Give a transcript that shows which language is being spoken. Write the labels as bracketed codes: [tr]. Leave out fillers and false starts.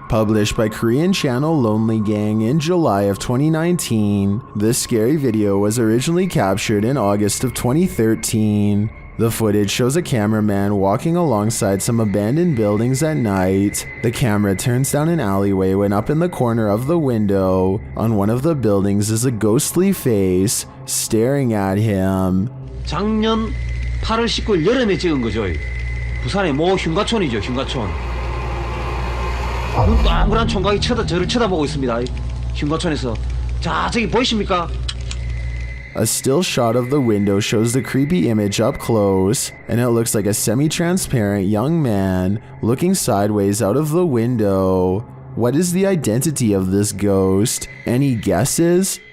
[en] Published by Korean channel Lonely Gang in July of 2019, this scary video was originally captured in August of 2013. The footage shows a cameraman walking alongside some abandoned buildings at night. The camera turns down an alleyway when up in the corner of the window on one of the buildings is a ghostly face staring at him. [ko] 작년 8월 19일 여름에 찍은 거죠. 부산의 모 흉가촌이죠, 흉가촌. 동그란 총각이 저를 쳐다보고 있습니다. 흉가촌에서. 자, 저기 보이십니까? [en] A still shot of the window shows the creepy image up close, and it looks like a semi-transparent young man looking sideways out of the window. What is the identity of this ghost? Any guesses?